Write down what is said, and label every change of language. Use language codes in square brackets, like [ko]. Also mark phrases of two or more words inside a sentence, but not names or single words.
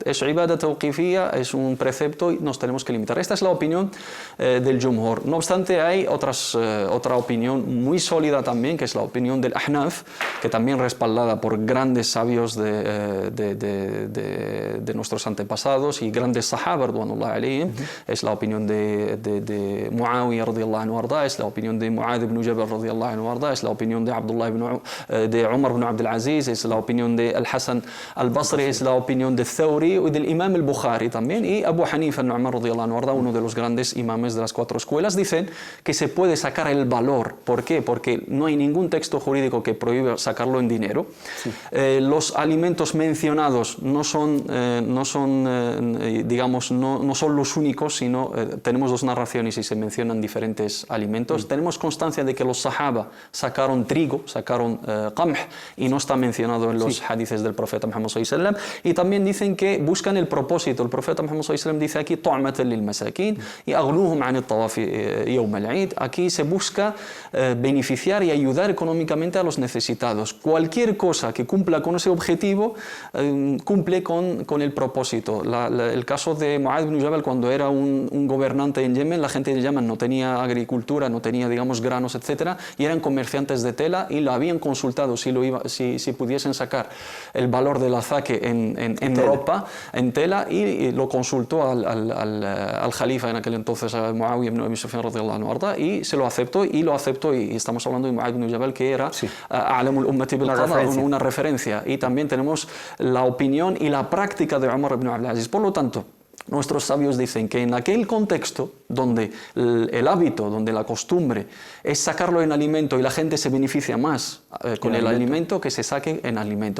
[es] Es [ar] عبادة توقيفية, [es] es un precepto y nos tenemos que limitar. Esta es la opinión del Jumhur. No obstante, hay otra opinión muy sólida también, que es la opinión del Ahnaf, que también respaldada por grandes sabios de nuestros antepasados y grandes sahaba, [ar] رضوان الله عليهم. [es] Es la opinión de Muawiyah [ar] رضي الله عنه أرضاه, [es] es la opinión de Muad ibn Jabal [ar] رضي الله عنه أرضاه, [es] es la opinión de Umar ibn Abdul Aziz, es la opinión de Al-Hasan al-Basri, es la opinión de Thawri y del Imam al-Bukhari también, y Abu Hanifa al-Nu'man [ar] رضي الله عنه أرضاه, [es] uno de los grandes imames de las 4 escuelas. Dicen que se puede sacar el el valor. ¿Por qué? Porque no hay ningún texto jurídico que prohíba sacarlo en dinero. Sí. Los alimentos mencionados no son los únicos, sino tenemos dos narraciones y se mencionan diferentes alimentos. Tenemos constancia de que los sahaba sacaron trigo, sacaron qamh, y no está mencionado en los hadices del profeta Muhammad [ar] صلى الله عليه وسلم. [es] Y también dicen que buscan el propósito. El profeta Muhammad [ar] صلى الله عليه وسلم [es] dice aquí [ar] طعمة للمساكين [es] y [ar] أغنوهم عن الطواف يوم العيد. [es] Aquí se busca beneficiar y ayudar económicamente a los necesitados. Cualquier cosa que cumpla con ese objetivo cumple con el propósito. El caso de Mu'adh ibn Jabal, cuando era un gobernante en Yemen, la gente de Yemen no tenía agricultura, no tenía, digamos, granos, etcétera, y eran comerciantes de tela y lo habían consultado si pudiesen sacar el valor del azaque en ropa, en tela, y lo consultó al jalifa en aquel entonces, a Muawiyah ibn Abi Sufyan [ar] رضي الله عنه, [es] y se lo aceptó, y estamos hablando de Mu'adh ibn Jabal, que era [ar] أعلم الأمة بالقضاء, [es] una referencia, y también tenemos la opinión y la práctica de Umar ibn Abdul Aziz. Por lo tanto, nuestros sabios dicen que en aquel contexto donde el hábito, donde la costumbre es sacarlo en alimento y la gente se beneficia más con el alimento, que se saque en alimento.